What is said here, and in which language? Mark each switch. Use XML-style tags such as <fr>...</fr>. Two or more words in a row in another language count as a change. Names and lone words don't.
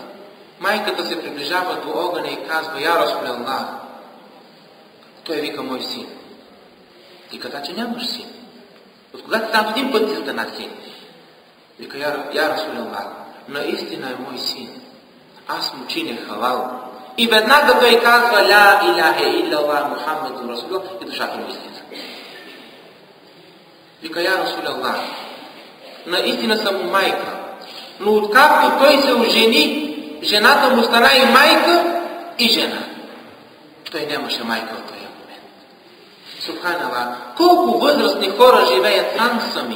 <bg>Майката се приближава до огъня и казва: я Расулаллах. Той вика: мой син. Ти каза, че нямаш син. От кога ти там един път ти на син? Вика: я Расулаллах, наистина е мой син. Аз му чиня халал. И веднага той казва:</bg> <ar>لا إله إلا الله محمد رسول الله,</ar> <bg>и душата му излиза. Вика: я Расулаллах, наистина съм му майка. Но откакто той се ожени, жената му стана и майка, и жена. Той нямаше майка в този момент. Субханаллах, колко възрастни хора живеят там сами.</bg>